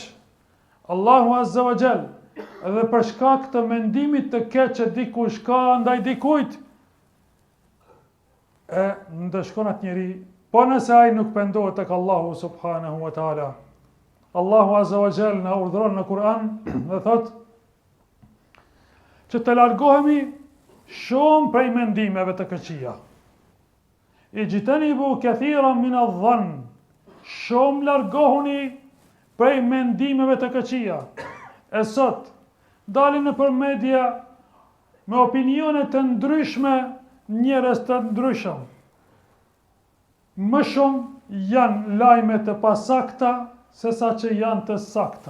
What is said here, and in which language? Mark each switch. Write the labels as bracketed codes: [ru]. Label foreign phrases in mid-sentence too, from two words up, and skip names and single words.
[sq] Allahu [ar] عز وجل, [sq] edhe për shkak të mendimit të keq që dikush ka ndaj dikujt, e ndëshkon atë njeri, po nëse ai nuk pendohet tek Allahu [ar] سبحانه وتعالى. [sq] Allahu [ar] عز وجل [sq] na urdhëron në Kur'an dhe thot që të largohemi shumë prej mendimeve të këqija. [ar] اجتنبوا كثيرا من الظن, [sq] shumë largohuni prej mendimeve të këqija. E sot dalin nëpër media me opinione të ndryshme njerëz të ndryshëm. Më shumë janë lajme të pasakta sesa që janë të sakta.